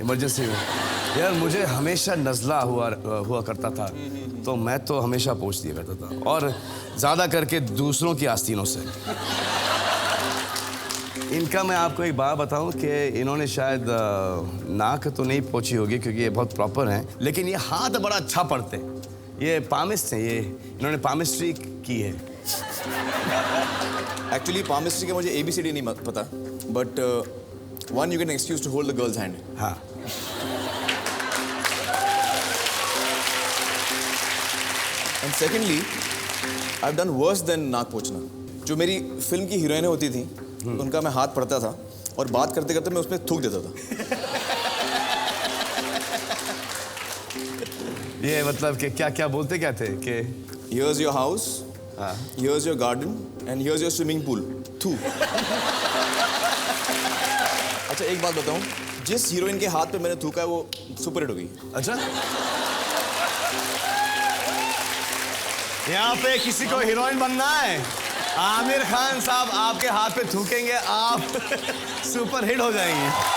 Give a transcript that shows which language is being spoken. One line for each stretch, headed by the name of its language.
Hindi: Emergency में यार मुझे हमेशा नज़ला हुआ करता था, तो मैं तो हमेशा पोंछ दिया करता था, और ज़्यादा करके दूसरों की आस्तीनों से। इनका मैं आपको एक बात बताऊं कि इन्होंने शायद नाक तो नहीं पोंछी होगी क्योंकि ये बहुत प्रॉपर हैं, लेकिन ये हाथ बड़ा अच्छा पढ़ते हैं। ये पामिस्ट हैं, ये इन्होंने पामिस्ट्री की है। एक्चुअली पामिस्ट्री का मुझे ABCD नहीं पता, but
English: one you can excuse to hold the girl's hand.
Hindi: हाँ।
English: And secondly, I've done worse than
Hindi: नाक पोंछना। जो मेरी फिल्म की हीरोइनें होती थी, उनका मैं हाथ पढ़ता था और बात करते करते मैं उसमें थूक देता था। ये मतलब कि क्या बोलते क्या थे कि
English: Here's your house, here's your garden, and here's your swimming pool.
Hindi: थू। अच्छा एक बात बताऊं, जिस हीरोइन के हाथ पे मैंने थूका है वो सुपर हिट हो गई। अच्छा, यहाँ पे किसी को हीरोइन बनना है, आमिर खान साहब आपके हाथ पे थूकेंगे, आप सुपर हिट हो जाएंगे।